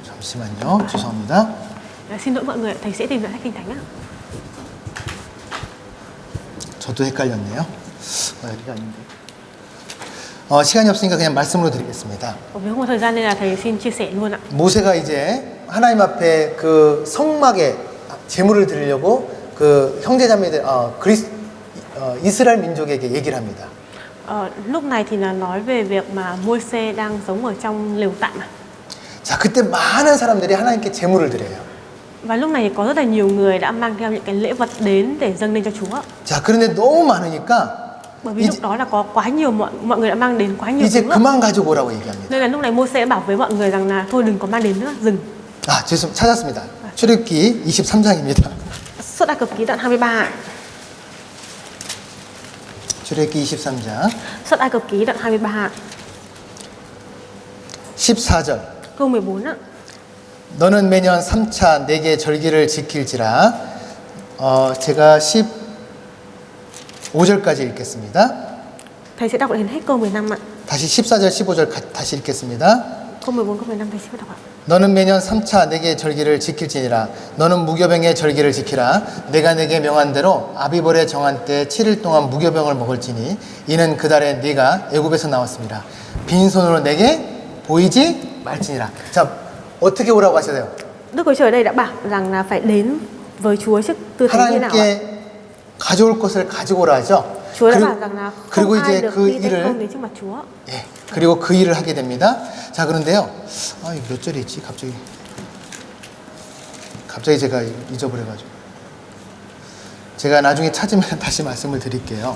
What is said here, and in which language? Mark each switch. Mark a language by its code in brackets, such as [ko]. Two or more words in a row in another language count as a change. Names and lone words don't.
[ko] 잠시만요. 죄송합니다. [vi] Xin lỗi mọi người, thầy sẽ tìm lại sách Kinh Thánh ạ. [ko] 저도 헷갈렸네요. 여기가 아닌데. 시간이 없으니까 그냥 말씀으로 드리겠습니다. [vi] Vì không có thời gian nên là thầy xin chia sẻ luôn ạ. [ko] 모세가 이제 하나님 앞에 그 성막에 제물을 드리려고 그 형제자매들 이스라엘 민족에게 얘기를 합니다. [vi] Lúc này thì là nói về việc mà Môi-se đang sống ở trong lều tạm ạ. [ko] 자, 그때 많은 사람들이 하나님께 제물을 드려요. [vi] Và lúc này có rất là nhiều người đã mang theo những cái lễ vật đến để dâng lên cho Chúa. [ko] 자, 그런데 너무 많으니까 [vi] Bởi vì lúc đó là có quá nhiều mọi người đã mang đến quá nhiều [ko] 이제 [vi] thứ. [ko] 그만 가지고 오라고 얘기합니다. [vi] Nên là lúc này Môi-se đã bảo với mọi người rằng là thôi đừng có mang đến nữa, dừng. [ko] 찾았습니다. 출애굽기 23장입니다. [vi] Xuất Ai Cập ký đoạn 23 ạ. [ko] 출애굽기 23장 [vi] Xuất Ai Cập ký đoạn 23 ạ. [ko] 14절. [vi] Câu 14 ạ. [ko] 너는 매년 3차 내게 절기를 지킬지라. 제가 15절까지 읽겠습니다. [vi] Thầy sẽ đọc lại hết câu 15 ạ. [ko] 다시 14절, 15절 다시 읽겠습니다. [vi] Câu 14, câu 15 thầy sẽ đọc ạ. [ko] 너는 매년 3차 내게 절기를 지킬지니라. 너는 무교병의 절기를 지키라. 내가 내게 명한 대로 아비벌의 정한 때 7일 동안 무교병을 먹을지니 이는 그달에 네가 애굽에서 나왔습니다. 빈손으로 내게 보이지 말지니라. 자, 어떻게 오라고 하셔요? [vi] Đức Chúa Trời ở đây đã bảo rằng là phải đến với Chúa trước tư thế như nào ạ? [ko] 하나님께 가져올 것을 가지고 오라 하죠. [vi] Chúa đã bảo rằng là không [ko] 그리고 [vi] ai [ko] 이제 [vi] được [ko] 그 [vi] đi tay không [ko] 일을 [vi] đến trước mặt Chúa. [ko] 예, 그리고 그 일을 하게 됩니다. 자, 그런데요. 이거 몇 절이 있지? 갑자기 제가 잊어버려가지고. 제가 나중에 찾으면 다시 말씀을 드릴게요.